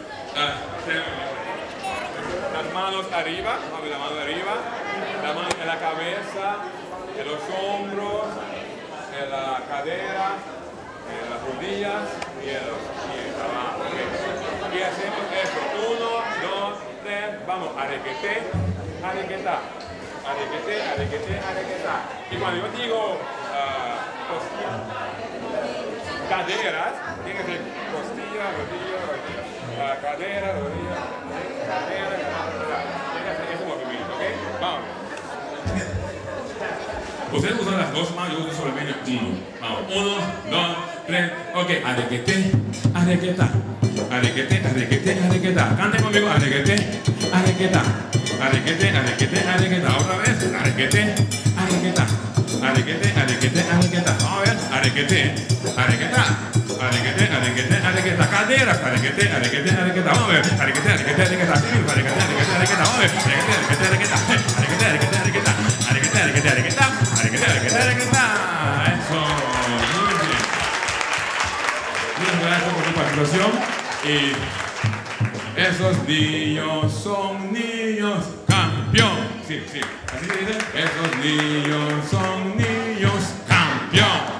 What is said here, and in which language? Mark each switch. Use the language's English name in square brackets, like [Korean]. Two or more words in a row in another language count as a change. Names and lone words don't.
[Spanish] Las manos arriba, la mano arriba, la mano en la cabeza, en los hombros, en la cadera, en las rodillas y en los pies abajo. ¿Okay? Y hacemos esto. 1, 2, 3, vamos, arequete, arequetá, arequete, arequete, arequetá. Y cuando yo digo costilla, caderas, tiene que ser costilla, rodilla, rodilla, cadera, rodilla, cadera, cadera. Tiene que hacer ese movimiento, ¿ok? Vamos. Ustedes usan las dos manos, yo uso solamente uno. Vamos, 1, 2, 3, ok. Arequete, arequetá. Arequete, arequete, arequetá. Canten conmigo, arequete, arequetá. Arequete, arequete, arequetá. Otra vez, arequete, arequetá. Arequete, arequete, arequetá. Vamos a ver, arequete, arequetá. Arequete, arequete, arequetá. Caderas, arequete, arequete, arequetá. Vamos a ver, arequete, arequete, arequetá. Arequete, arequete, arequetá. Vamos a ver, arequete, arequete, arequetá. Arequete, arequete, arequetá. Arequete, arequete, arequetá. Arequete, arequete, arequetá. Eso, muy bien. Muchas gracias por tu participación. Y esos niños son niños campeón. Sí, sí, así se dice. Esos niños son niños campeón.